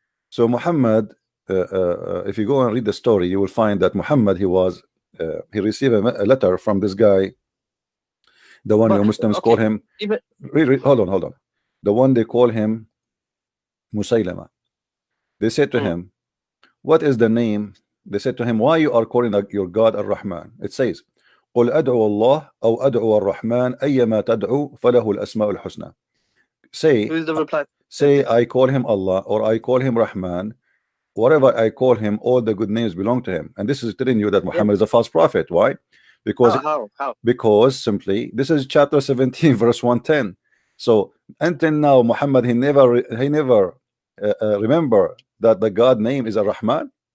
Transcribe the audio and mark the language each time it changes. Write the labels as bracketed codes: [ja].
[en] So Muhammad, if you go and read the story, you will find that Muhammad, he received a letter from this guy, the one your Muslims call him. Hold on. The one they call him Musaylama. They said to him, what is the name? They said to him, why you are calling your God Ar-Rahman? It says, [ar] قل أدعو الله أو أدعو الرحمن أيما تدعو فله الأسماء الحسنى. [en] Who is the reply? Say I call him Allah or I call him Rahman. Whatever I call him, all the good names belong to him. And this is telling you that Muhammad is a false prophet. Why? Because How? Because simply this is chapter 17 verse 110. So until now Muhammad he never remember that the God name is Ar-Rahman.